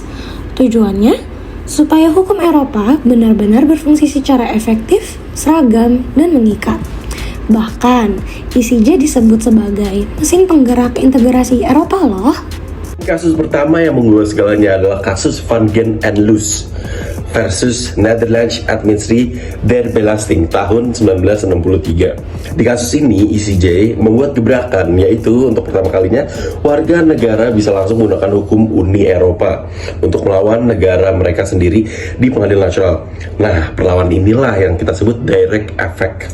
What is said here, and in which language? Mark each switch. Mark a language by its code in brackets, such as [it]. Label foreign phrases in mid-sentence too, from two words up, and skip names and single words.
[id] Tujuannya supaya hukum Eropa benar-benar berfungsi secara efektif, seragam, dan mengikat. Bahkan, ECJ disebut sebagai mesin penggerak integrasi Eropa loh. Kasus pertama yang mengubah segalanya adalah kasus Van Gent en Loos versus Netherlands Administratie der Belasting tahun 1963. Di kasus ini, ECJ membuat gebrakan, yaitu untuk pertama kalinya warga negara bisa langsung menggunakan hukum Uni Eropa untuk melawan negara mereka sendiri di pengadilan nasional. Nah, perlawanan inilah yang kita sebut [en] direct effect.